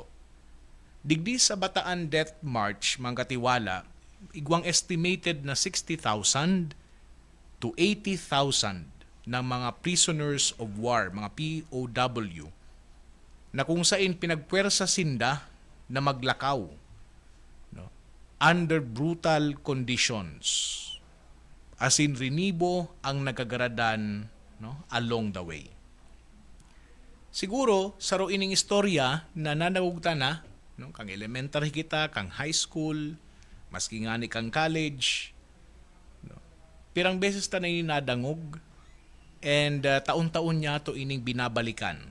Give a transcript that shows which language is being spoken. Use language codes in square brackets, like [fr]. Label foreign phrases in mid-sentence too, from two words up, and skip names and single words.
[bik] Digdi sa Bataan Death March, mga katiwala, igwang estimated na 60,000 to 80,000 ng mga [en] prisoners of war, [bik] mga POW, na kung saan pinagpwersa sinda na maglakaw, no? [en] Under brutal conditions. As in, [bik] rinibo ang nagkagaradan, [en] no? Along the way. [bik] Siguro, saro ining istorya na nanawugta na, no? Kang elementary kita, kang [en] high school, [bik] maski nga ni kang college, no? Pirang beses ta na nadangog, and taon-taon niya to ining binabalikan.